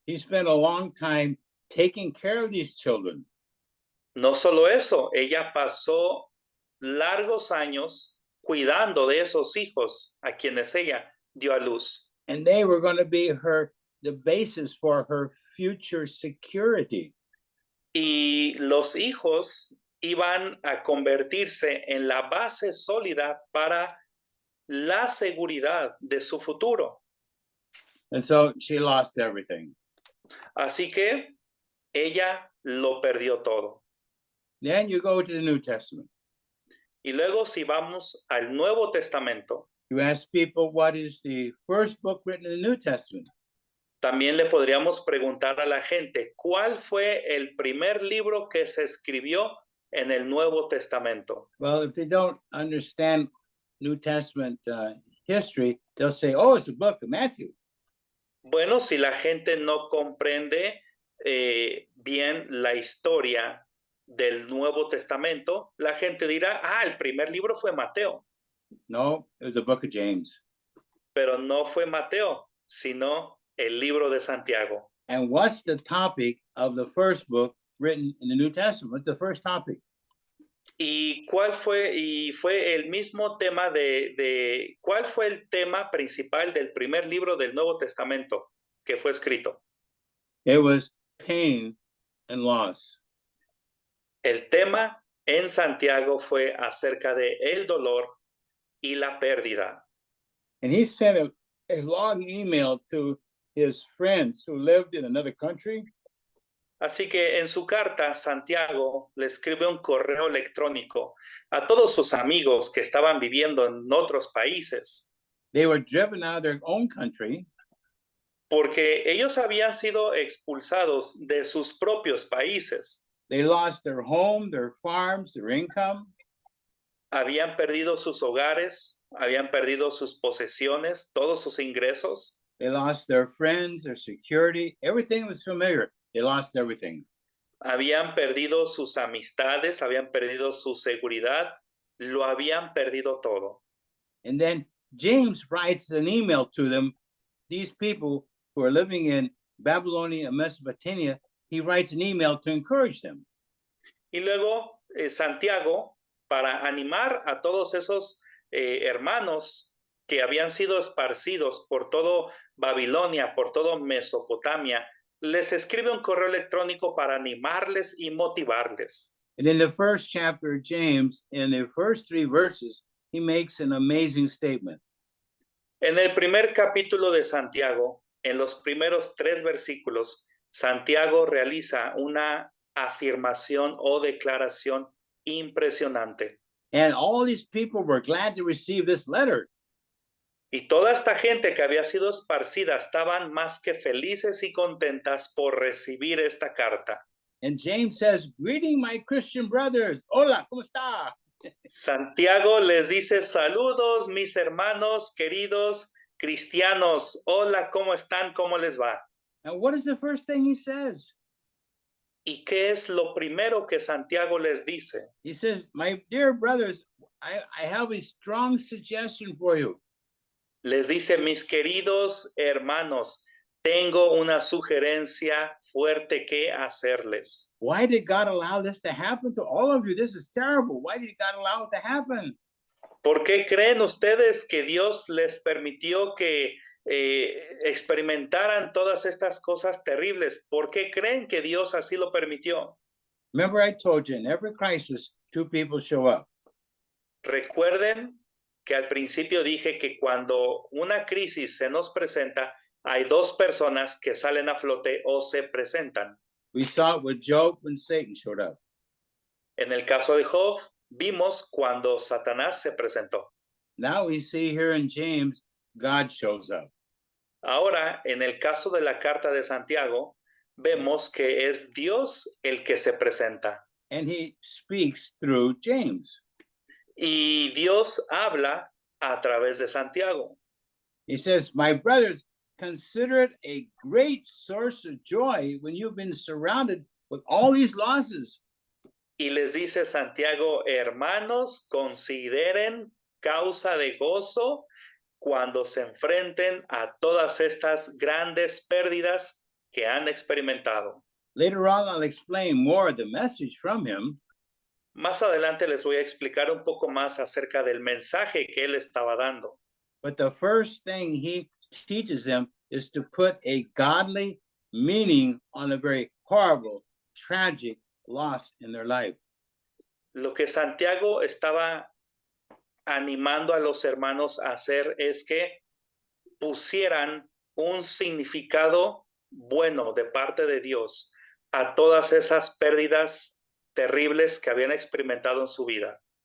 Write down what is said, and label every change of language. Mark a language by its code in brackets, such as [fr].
[en] He spent a long time taking care of these children. [es] No solo eso, ella pasó largos años cuidando de esos hijos a quienes ella dio a luz. [en] And they were going to be the basis for her future security. [es] Y los hijos iban a convertirse en la base sólida para la seguridad de su futuro. [en] And so she lost everything. [es] Así que ella lo perdió todo. [en] Then you go to the New Testament. [es] Y luego si vamos al Nuevo Testamento, [en] You ask people, what is the first book written in the New Testament? [es] también le podríamos preguntar a la gente, ¿cuál fue el primer libro que se escribió en el Nuevo Testamento? [en] Well, if they don't understand New Testament history, they'll say, oh, it's the book of Matthew. [es] Bueno, si la gente no comprende bien la historia del Nuevo Testamento, la gente dirá, el primer libro fue Mateo. [en] No, it was the book of James. [es] Pero no fue Mateo, sino el libro de Santiago. [en] And what's the topic of the first book written in the New Testament? What's the first topic? [es] ¿Y cuál fue? Y fue el mismo tema ¿cuál fue el tema principal del primer libro del Nuevo Testamento que fue escrito? [en] It was pain and loss. [es] El tema en Santiago fue acerca de el dolor y la pérdida. [en] And he sent a long email to his friends who lived in another country. [es] Así que en su carta, Santiago le escribe un correo electrónico a todos sus amigos que estaban viviendo en otros países. [en] They were driven out of their own country. [es] Porque ellos habían sido expulsados de sus propios países. [en] They lost their home, their farms, their income. [es] Habían perdido sus hogares, habían perdido sus posesiones, todos sus ingresos. [en] They lost their friends, their security. Everything was familiar. They lost everything. [es] Habían perdido sus amistades, habían perdido su seguridad, lo habían perdido todo. [en] And then James writes an email to them, these people who are living in Babylonia and Mesopotamia. He writes an email to encourage them. [es] Y luego Santiago, para animar a todos esos hermanos que habían sido esparcidos por todo Babilonia, por todo Mesopotamia, les escribe un correo electrónico para animarles y motivarles. [en] And in the first chapter of James, in the first 3 verses, he makes an amazing statement. [es] En el primer capítulo de Santiago, en los primeros 3 versículos, Santiago realiza una afirmación o declaración impresionante. [en] And all these people were glad to receive this letter. [es] Y toda esta gente que había sido esparcida estaban más que felices y contentas por recibir esta carta. [en] And James says, "Greeting, my Christian brothers. [es] Hola, ¿cómo está?" Santiago les dice, saludos mis hermanos queridos cristianos. Hola, ¿cómo están? ¿Cómo les va? [en] And what is the first thing he says? [es] ¿Y qué es lo primero que Santiago les dice? [en] He says, "My dear brothers, I have a strong suggestion for you. [es] Les dice, mis queridos hermanos, tengo una sugerencia fuerte que hacerles. [en] Why did God allow this to happen to all of you? This is terrible. Why did God allow it to happen?" [es] ¿Por qué creen ustedes que Dios les permitió que experimentaran todas estas cosas terribles? ¿Por qué creen que Dios así lo permitió? [en] Remember, I told you in every crisis, 2 people show up. [es] Recuerden que al principio dije que cuando una crisis se nos presenta, hay 2 personas que salen a flote o se presentan. [en] We saw it with Job when Satan showed up. [es] En el caso de Job, vimos cuando Satanás se presentó. [en] Now we see here in James, God shows up. [es] Ahora, en el caso de la carta de Santiago, vemos que es Dios el que se presenta. [en] And he speaks through James. [es] Y Dios habla a través de Santiago. [en] He says, "My brothers, consider it a great source of joy when you've been surrounded with all these losses." [es] Y les dice Santiago, hermanos, consideren causa de gozo cuando se enfrenten a todas estas grandes pérdidas que han experimentado. [en] Later on, I'll explain more of the message from him. [es] Más adelante les voy a explicar un poco más acerca del mensaje que él estaba dando. [en] But the first thing he teaches them is to put a godly meaning on a very horrible, tragic loss in their life. [es] Lo que Santiago estaba animando a los hermanos a hacer es que pusieran un significado bueno de parte de Dios a todas esas pérdidas terribles que habían experimentado en su vida.